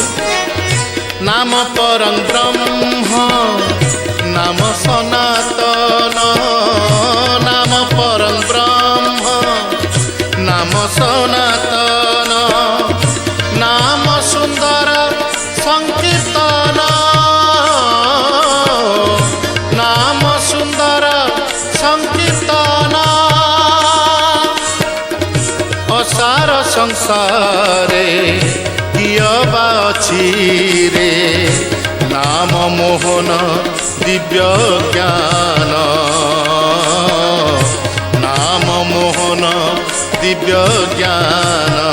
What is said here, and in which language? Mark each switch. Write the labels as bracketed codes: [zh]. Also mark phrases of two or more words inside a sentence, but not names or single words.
[hi] नाम परम ब्रह्म नाम सनातन, नाम परम ब्रह्म नाम सनातन, नाम सुंदर संकीर्तन, नाम सुंदर संकीर्तन। [or] ଅସାର ସଂସାରେ କିଏ ବା ଅଛି ରେ ନାମ ମୋହନ ଦିବ୍ୟ ଜ୍ଞାନ ନାମ ମୋହନ ଦିବ୍ୟ ଜ୍ଞାନ